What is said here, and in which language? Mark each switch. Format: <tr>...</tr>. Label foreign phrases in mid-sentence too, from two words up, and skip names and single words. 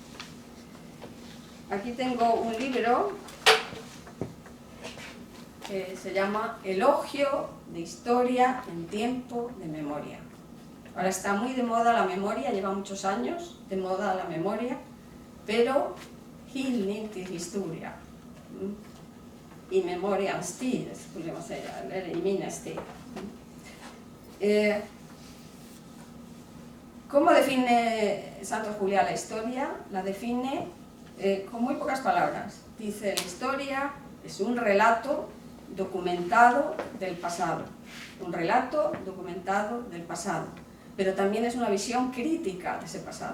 <es>Aquí tengo un libro que se llama Elogio de Historia en Tiempo de Memoria. Ahora está muy de moda la memoria, lleva muchos años de moda la memoria, pero</es> <sv>hyllning till historia. I memorians tid, skulle man säga, eller i minnestid.</sv> <es>¿Cómo define Santos Juliá la historia? La define con muy pocas palabras. Dice, la historia es un relato documentado del pasado. Un relato documentado del pasado. Pero también es una visión crítica de ese pasado.</es>